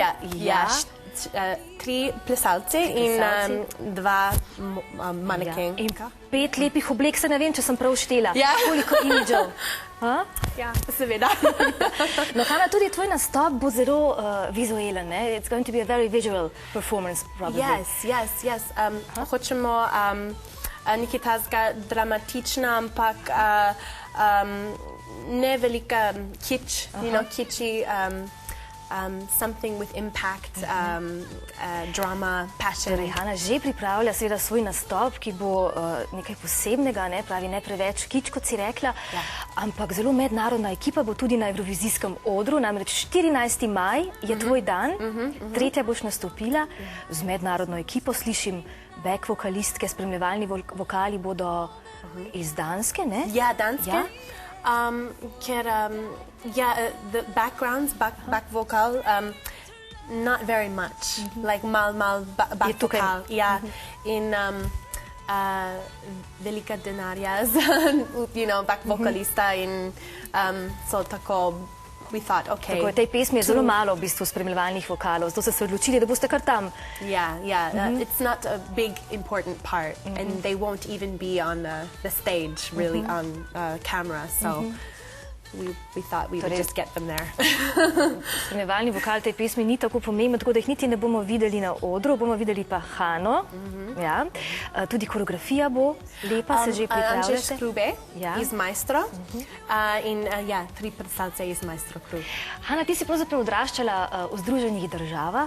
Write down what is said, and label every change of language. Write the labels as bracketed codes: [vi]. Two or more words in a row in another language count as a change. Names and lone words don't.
[sl] Ja, 3 plesalce in 2 manekenke. In 5 lepih oblek, se ne vem, če sem prav štela. Koliko imidžev? Ja, seveda. No, Hana, tudi tvoj nastop bo zelo vizualen, ne? [en] It's going to be a very visual performance, probably. Yes. [sl] Hočemo nekaj tazga dramatična, ampak ne velika kič, kiči, [en] something with impact, drama, passion. [sl] Torej, Hana že pripravlja seveda svoj nastop, ki bo nekaj posebnega, ne, pravi ne preveč kič, kot si rekla, ampak zelo mednarodna ekipa bo tudi na Evrovizijskem odru, namreč 14. maj je tvoj dan, 3. boš nastopila z mednarodno ekipo, slišim back vokalistke, spremljevalni vokali bodo iz Danske, ne? Ja, Danske. Ker, [en] the backgrounds, back vocal, not very much, like mal back vocal, [sl] ja, in velika denarja za, back vokalista in so tako, [en] we thought, okay. [sl] Tako, v tej pesmi je zelo malo v bistvu spremljevalnih vokalov, zato ste se odločili, da boste kar tam. [en] Yeah, it's not a big important part and they won't even be on the stage, really, on camera, so we thought we would just get them there. [sl] Spremljevalni vokal tej pesmi ni tako pomemben, tako da jih niti ne bomo videli na odru, bomo videli pa Hano. Tudi koreografija bo lepa, se že pripravljate. Anže Škrube iz Maestro in 3 predstavce iz Maestro Crew. Hana, ti si pravzaprav odraščala v Združenih državah.